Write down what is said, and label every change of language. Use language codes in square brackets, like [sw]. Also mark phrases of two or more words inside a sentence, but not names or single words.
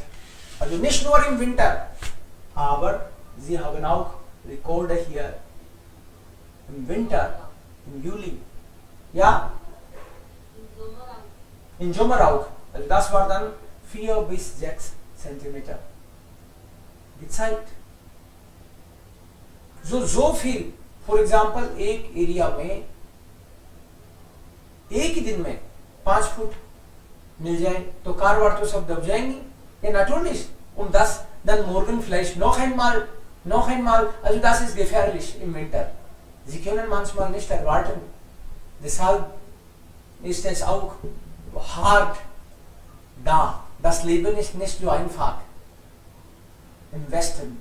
[de] Also nicht nur im Winter, aber sie haben auch Rekorde hier im Winter, im Juli. Ja? Im Sommer auch. Also das war dann 4 bis 6 Zentimeter gezeigt. So viel. [en] For example, [hi] एक एरिया में एक ही दिन में 5 फुट मिल जाए तो कारवार तो सब दब जाएंगी. [de] Ja, natürlich. Und das dann morgen vielleicht noch einmal. Also das ist gefährlich im Winter. Sie können manchmal nicht erwarten. Deshalb ist es auch hart da. Das Leben ist nicht so einfach im Westen.